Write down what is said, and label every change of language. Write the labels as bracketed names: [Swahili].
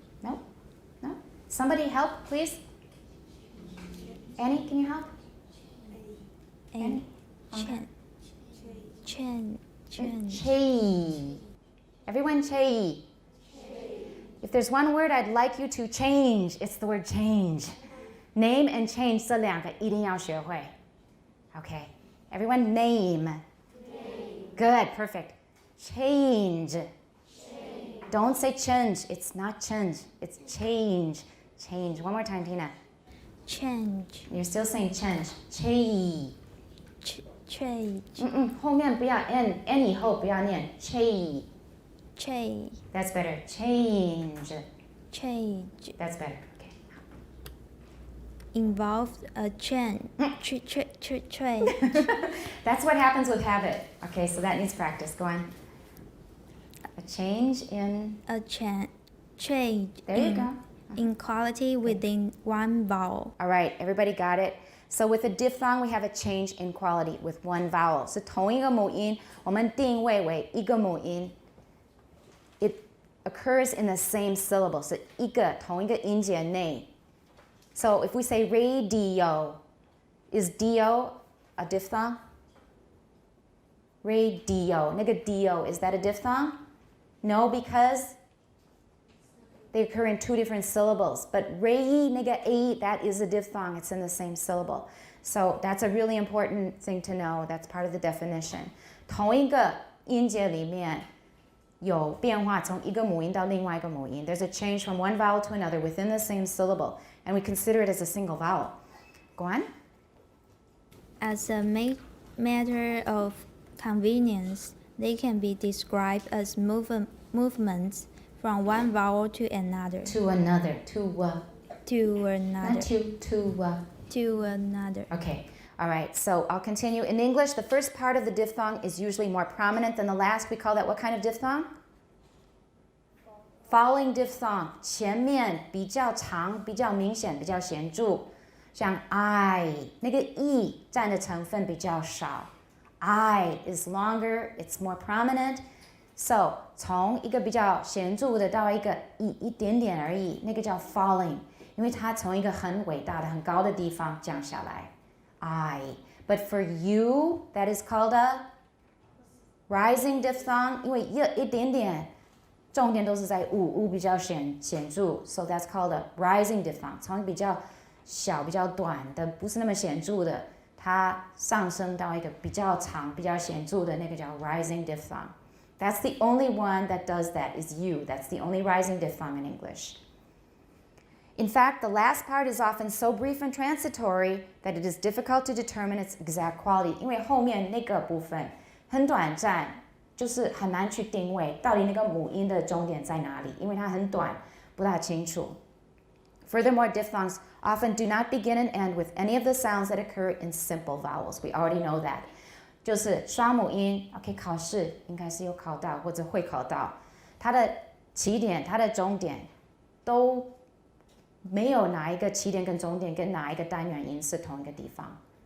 [English] No? No? Somebody help, please? Annie, can you help? And Okay. change. Change. Chei. Everyone chei. If there's one word I'd like you to change, it's the word change. [Chinese] Name and change 这两个一定要学会. [English] Okay. Everyone name. Good, perfect. Change. Don't say change. It's not change. It's change. Change. One more time, Tina. Change. You're still saying change. Chei. Change. [Chinese] 后面不要 n 以后不要念 chei. [English] Change. That's better. Change. Change. That's better. Okay. Involves a change. Change. That's what happens with habit. Okay, so that needs practice. Go on. A change in. A change. There you go. In quality within one vowel. All right, everybody got it? So with a diphthong, we have a change in quality with one vowel. [Chinese] 是同一个母音，我们定位为一个母音。 [English] It occurs in the same syllable. [Chinese] 是一个同一个音节内。 [English] So if we say radio, is dio a diphthong? Radio. 那个 dio, is that a diphthong? No, because they occur in 2 different syllables. But rei, nega a, that is a diphthong. It's in the same syllable. So that's a really important thing to know. That's part of the definition. [Chinese] 同一个音节里面有变化，从一个母音到另外一个母音。 [English] There's a change from one vowel to another within the same syllable. And we consider it as a single vowel. Go on. As a matter of convenience, they can be described as movements from one vowel to another. To another. To another. Not to. To another. Okay. All right. So I'll continue. In English, the first part of the diphthong is usually more prominent than the last. We call that what kind of diphthong? Falling diphthong. [Chinese] 前面比较长，比较明显，比较显著。像 I 那个 e 占的成分比较少。 [English] I is longer. It's more prominent. [Chinese] So 从一个比较显著的到一个一点点而已，那个叫 falling， 因为它从一个很伟大的、很高的地方降下来。 [English] I. But for you, that is called a rising diphthong， [Chinese] 因为一点点，重点都是在u比较显著 [English] ，so that's called a rising diphthong。 [Chinese] 从比较小、比较短的，不是那么显著的，它上升到一个比较长、比较显著的那个叫 rising diphthong。 [English] That's the only one that does that, is you. That's the only rising diphthong in English. In fact, the last part is often so brief and transitory that it is difficult to determine its exact quality. [Chinese] 因为后面那个部分很短暂，就是很难去定位到底那个母音的终点在哪里，因为它很短，不大清楚。 [English] Furthermore, diphthongs often do not begin and end with any of the sounds that occur in simple vowels. We already know that. [Chinese] 就是双母音 OK 考试应该是有考到或者会考到，它的起点它的终点都没有哪一个起点跟终点跟哪一个单元音是同一个地方。